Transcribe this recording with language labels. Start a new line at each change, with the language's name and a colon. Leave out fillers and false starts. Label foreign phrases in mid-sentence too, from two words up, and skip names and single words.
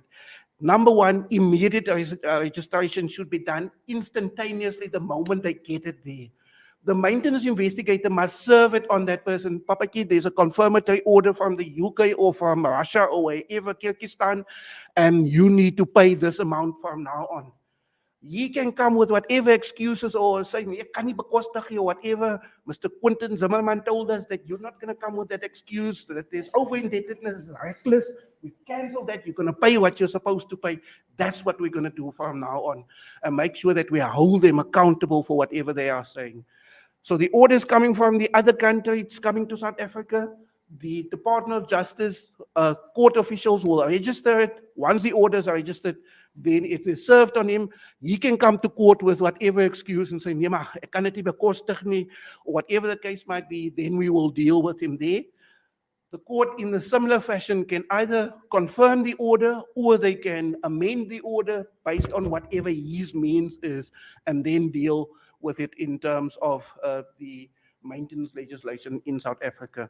English: Number one, immediate registration should be done instantaneously the moment they get it there. The maintenance investigator must serve it on that person. Papaki, there's a confirmatory order from the UK or from Russia or wherever, Kyrgyzstan, and you need to pay this amount from now on. He can come with whatever excuses or say,
Afrikaans: ek kan nie bekostig nie,
English: or whatever. Mr. Quinton Zimmerman told us that you're not going to come with that excuse, that there's over-indebtedness, it's reckless. We cancel that. You're going to pay what you're supposed to pay. That's what we're going to do from now on, and make sure that we hold them accountable for whatever they are saying. So the order is coming from the other country, it's coming to South Africa. The Department of Justice court officials will register it. Once the orders are registered, then it is served on him. He can come to court with whatever excuse and say,
Afrikaans: nee, maar ek kan dit nie bekostig nie,
English: or whatever the case might be, then we will deal with him there. The court in a similar fashion can either confirm the order or they can amend the order based on whatever his means is, and then deal with it in terms of the maintenance legislation in South Africa.